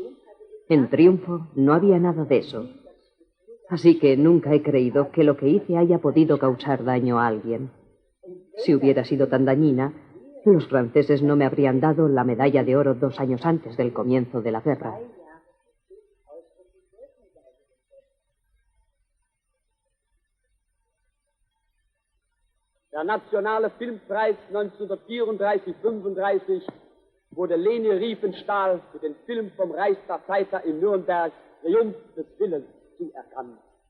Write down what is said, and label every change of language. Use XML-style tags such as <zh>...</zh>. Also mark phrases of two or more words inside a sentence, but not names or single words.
<es>En Triunfo no había nada de eso. Así que nunca he creído que lo que hice haya podido causar daño a alguien. Si hubiera sido tan dañina, los franceses no me habrían dado la medalla de oro 2 años antes del comienzo de la guerra.</es> <de>Der Nationale Filmpreis 1934-35 wurde Leni Riefenstahl für den Film vom Reichsparteitag in Nürnberg Triumph des Willens zuerkannt.</de>